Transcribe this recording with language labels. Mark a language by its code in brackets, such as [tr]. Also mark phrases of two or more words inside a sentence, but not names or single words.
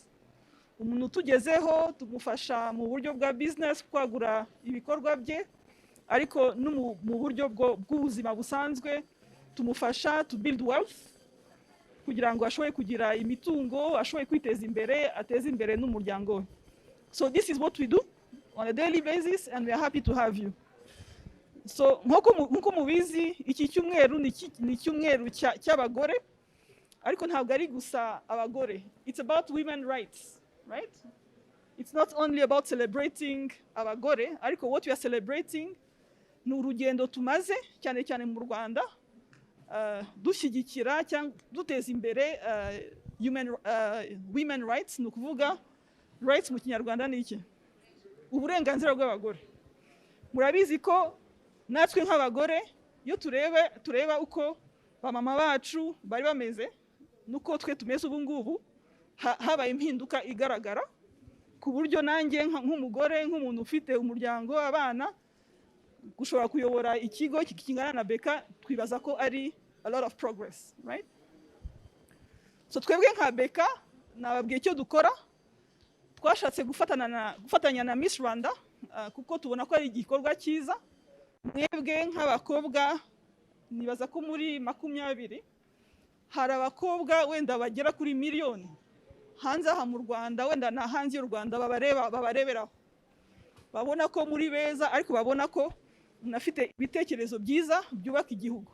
[rw] Umuntu tugezeho tumufasha mu buryo bwa business kwagura ibikorwa bye, ariko no mu buryo bw'ubuzima busanzwe tumufasha [en] to build wealth [rw] kugira ngo ashobore kugira imitungo, ashobore kwiteza imbere, ateze imbere n'umuryango we. [en] So this is what we do on a daily basis, and we are happy to have you. [rw] So nkuko mubizi, iki cyumweru ni cyumweru cy'abagore, ariko ntabwo ari gusa abagore. [en] It's about women rights, right? It's not only about celebrating [rw] abagore, ariko [en] what we are celebrating [rw] ni urugendo tumaze cyane cyane mu Rwanda dushyigikira cyangwa duteza imbere [en] women rights. [rw] Ni ukuvuga rights mu Kinyarwanda ni iki? Uburenganzira bw'abagore. Murabizi ko natwe nk'abagore iyo tureba uko bamama bacu bari bameze nuko twe tumeze ubu ngubu, habaye impinduka igaragara ku buryo nanjye nk'umugore, nk'umuntu ufite umuryango, abana, gushobora kuyobora ikigo kingana na Beka, twibaza ko ari [en] a lot of progress, right? [rw] So twebwe nka Beka nababwiye icyo dukora. Twashatse gufatanya na Miss Rwanda kuko tubona ko ari igikorwa cyiza. Mwebwe nk'abakobwa nibaza ko muri 20 hari abakobwa wenda bagera kuri miliyoni hanze aha mu Rwanda, wenda na hanze y'u Rwanda, babareberaho, babona ko muri beza, ariko babona ko munafite ibitekerezo byiza byubaka igihugu.